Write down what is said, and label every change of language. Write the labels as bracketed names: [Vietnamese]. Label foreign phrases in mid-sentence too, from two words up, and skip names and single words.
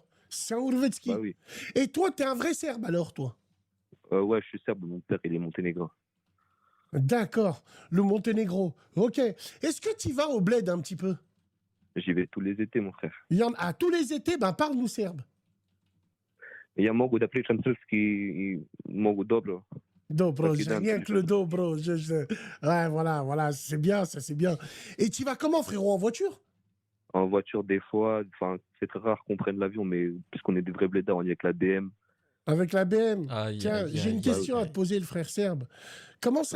[French] C'est un Urvetski. Bah oui. Et toi, t'es un vrai Serbe alors, toi? Ouais, je suis serbe, mon père, il est monténégrin. D'accord. Le Monténégro. Ok. Est-ce que tu vas au bled un petit peu? J'y vais tous les étés, mon frère. À tous les étés, ben parle-nous serbe. [Serbian] Ja mogu da pričam srpski i mogu dobro. Dobro, [French] Ok, j'ai dingue, rien que le dos, bro. Ouais, voilà, c'est bien, ça, c'est bien. Et tu vas comment, frérot, en voiture? En voiture, des fois, enfin, c'est très rare qu'on prenne l'avion, mais puisqu'on est des vrais blédards, on y est avec la BM. Avec la BM. Aïe, Tiens, aïe, j'ai une aïe, Bah aïe, question à te aïe. poser, le frère serbe. Comment ça...